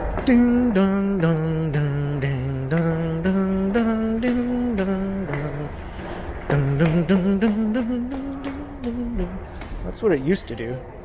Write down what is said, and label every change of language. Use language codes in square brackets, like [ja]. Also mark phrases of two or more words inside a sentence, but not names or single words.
[en] Ding dong dong dong ding dong dong dong ding dong dong dong dong dong dong dong dong. That's what it used to do.